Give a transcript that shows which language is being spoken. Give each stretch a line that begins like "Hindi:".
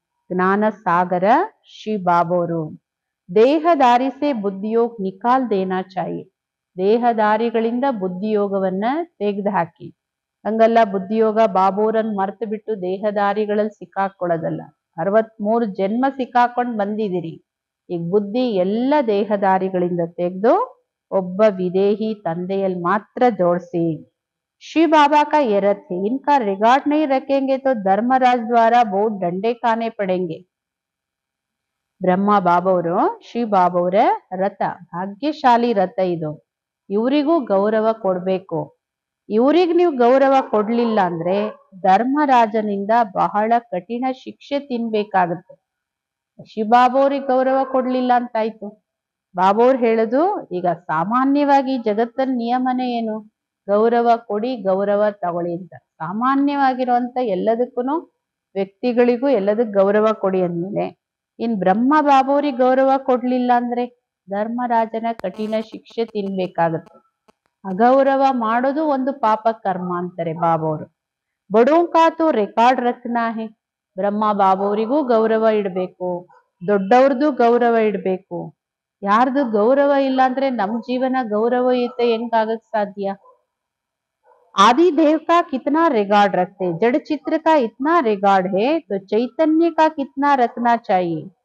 Kannada: ಜ್ಞಾನ ಸಾಗರ ಶ್ರೀ ಬಾಬೋರು.
Hindi: ದೇಹದಾರಿ ಸೆ ಬುದ್ಧಿಯೋಗ ನಿಕಾಲ್ ದೇನಾ ಚಾಹಿಯೆ,
Kannada: ದೇಹದಾರಿಗಳಿಂದ ಬುದ್ಧಿಯೋಗವನ್ನ ತೆಗೆದು ಹಾಕಿ. ಹಂಗಲ್ಲ ಬುದ್ಧಿಯೋಗ ಬಾಬೋರನ್ ಮರ್ತು ಬಿಟ್ಟು ದೇಹದಾರಿಗಳಲ್ಲಿ ಸಿಕ್ಕಾಕೊಳ್ಳೋದಲ್ಲ. 63 ಜನ್ಮ ಸಿಕ್ಕಾಕೊಂಡು ಬಂದಿದ್ದೀರಿ. ಈಗ ಬುದ್ಧಿ ಎಲ್ಲ ದೇಹದಾರಿಗಳಿಂದ ತೆಗೆದು ಒಬ್ಬ ವಿದೇಹಿ ತಂದೆಯಲ್ಲಿ ಮಾತ್ರ ಜೋಡಿಸಿ.
Hindi: श्री बाबा का ये रथ है, इनका रिकॉर्ड नहीं रखेंगे तो धर्मराज द्वारा बहुत डंडे खाने पड़ेंगे.
Kannada: ಬ್ರಹ್ಮ ಬಾಬವರು ಶ್ರೀ ಬಾಬವರ ರಥ, ಭಾಗ್ಯಶಾಲಿ ರಥ ಇದು. ಇವರಿಗೂ ಗೌರವ ಕೊಡ್ಬೇಕು. ಇವ್ರಿಗೆ ನೀವು ಗೌರವ ಕೊಡ್ಲಿಲ್ಲ ಅಂದ್ರೆ ಧರ್ಮರಾಜನಿಂದ ಬಹಳ ಕಠಿಣ ಶಿಕ್ಷೆ ತಿನ್ಬೇಕಾಗತ್ತೆ. ಶಿವಬಾಬವ್ರಿಗೆ ಗೌರವ ಕೊಡ್ಲಿಲ್ಲ ಅಂತಾಯ್ತು. ಬಾಬೋರ್ ಹೇಳುದು, ಈಗ ಸಾಮಾನ್ಯವಾಗಿ ಜಗತ್ತನ ನಿಯಮನೇ ಏನು? ಗೌರವ ಕೊಡಿ, ಗೌರವ ತಗೊಳ್ಳಿ ಅಂತ. ಸಾಮಾನ್ಯವಾಗಿರುವಂತ ಎಲ್ಲದಕ್ಕೂ ವ್ಯಕ್ತಿಗಳಿಗೂ ಎಲ್ಲದಕ್ಕೂ ಗೌರವ ಕೊಡಿ ಅಂದ್ಮೇಲೆ ಇನ್ ಬ್ರಹ್ಮ ಬಾಬೋರಿಗೆ ಗೌರವ ಕೊಡ್ಲಿಲ್ಲ ಅಂದ್ರೆ ಧರ್ಮರಾಜನ ಕಠಿಣ ಶಿಕ್ಷೆ ತಿನ್ಬೇಕಾಗತ್ತೆ. ಅಗೌರವ ಮಾಡೋದು ಒಂದು ಪಾಪ ಕರ್ಮ ಅಂತಾರೆ ಬಾಬೋರು.
Hindi: ಬಡೋಂಕಾತು ರೆಕಾರ್ಡ್ ರಚನಾ ಹೇ,
Kannada: ಬ್ರಹ್ಮ ಬಾಬೋರಿಗೂ ಗೌರವ ಇಡ್ಬೇಕು, ದೊಡ್ಡವ್ರದ್ದು ಗೌರವ ಇಡ್ಬೇಕು. ಯಾರ್ದು ಗೌರವ ಇಲ್ಲ ಅಂದ್ರೆ ನಮ್ ಜೀವನ ಗೌರವಯುತ ಹೆಂಗಾಗಕ್ ಸಾಧ್ಯ?
Hindi: आदि देव का कितना रिकॉर्ड रखते, जड़ चित्र का इतना रिकॉर्ड है तो चैतन्य का कितना रखना चाहिए.